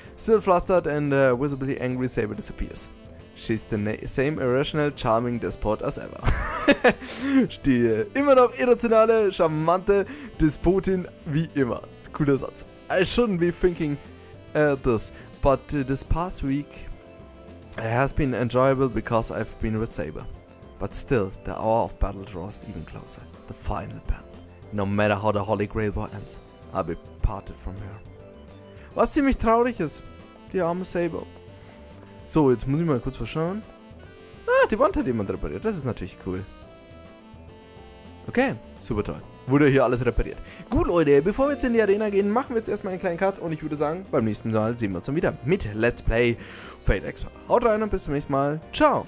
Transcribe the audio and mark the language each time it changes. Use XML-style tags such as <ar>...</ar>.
<en>Still flustered and visibly angry, Saber disappears. She's the same irrational, charming despot as ever.</en> <de>Die immer noch irrationale, charmante Despotin wie immer. Cooler Satz.</de> <en>I shouldn't be thinking this, but this past week has been enjoyable because I've been with Saber. But still, the hour of battle draws even closer. The final battle. No matter how the Holy Grail War ends, I'll be parted from her.</en> <de>Was ziemlich traurig ist. Die arme Saber. So, jetzt muss ich mal kurz verschauen. Ah, die Wand hat jemand repariert. Das ist natürlich cool. Okay, super toll. Wurde hier alles repariert. Gut, Leute, bevor wir jetzt in die Arena gehen, machen wir jetzt erstmal einen kleinen Cut. Und ich würde sagen, beim nächsten Mal sehen wir uns dann wieder mit Let's Play Fate Extra. Haut rein und bis zum nächsten Mal. Ciao.</de>